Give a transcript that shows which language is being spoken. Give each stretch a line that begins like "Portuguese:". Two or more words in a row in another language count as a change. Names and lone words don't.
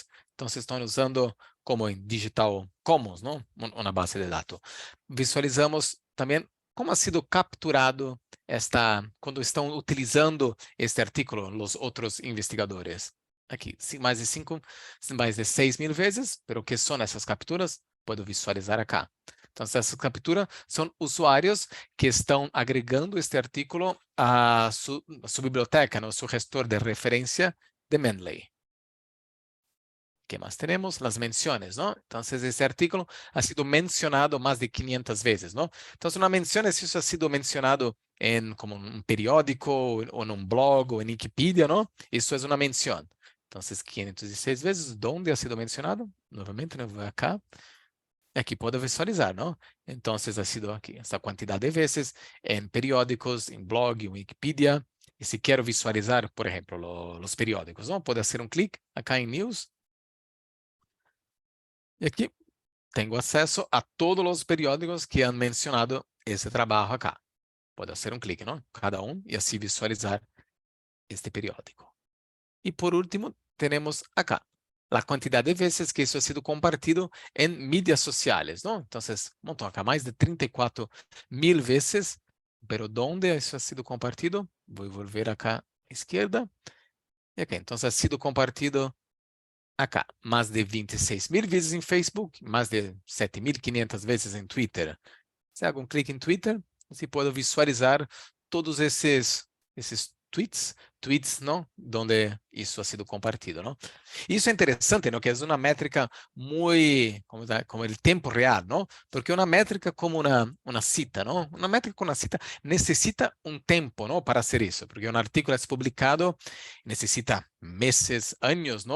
Portuguese: Então, estão usando como em Digital Commons, não? Uma base de dados. Visualizamos também como
Spanish: ha sido capturado
Portuguese: quando estão utilizando este artículo, os outros investigadores. Aqui, mais de 6.000 vezes, pero que são essas capturas?
Spanish: Puedo visualizar acá.
Portuguese: Então, essas capturas são usuários que estão agregando este artículo a sua biblioteca, no seu gestor de referência de Mendeley.
Spanish: ¿Qué más tenemos? Las menciones, ¿no? Entonces, este artículo ha sido mencionado más de 500 veces, ¿no? Entonces, una mención es si eso ha sido mencionado en como un periódico o en un blog o en Wikipedia, ¿no? Eso es una mención. Entonces, 516 veces, ¿dónde ha sido mencionado? Nuevamente, ¿no? Voy acá. Aquí puedo visualizar, ¿no? Entonces, ha sido aquí esta cantidad de veces en periódicos, en blog, en Wikipedia. Y si quiero visualizar, por ejemplo, los periódicos, ¿no? Puedo hacer un clic acá en News.
Portuguese: E aqui tenho acesso a todos os periódicos que
Spanish: han mencionado
Portuguese: esse trabalho acá. Pode fazer um clique, não? Cada um, e assim visualizar este periódico. E por último, temos acá a quantidade de vezes que isso
Spanish: ha sido compartido
Portuguese: em mídias sociais, não? Então, montão acá mais de 34.000 vezes. Pero onde isso
Spanish: ha sido compartido?
Portuguese: Vou volver acá à esquerda. E aqui, então,
Spanish: ha sido compartido acá,
Portuguese: mais de 26.000 vezes em Facebook, mais de 7.500 vezes em Twitter. Se hago um clique em Twitter, você pode visualizar todos esses tweets, não? Onde isso
Spanish: ha sido compartido,
Portuguese: não? Isso é interessante, não? Que é uma métrica muito, como o tempo real, não? Porque uma métrica como uma cita, não? Uma métrica com uma cita necessita um tempo, não? Para ser isso, porque um artículo é publicado, necessita meses, anos, não?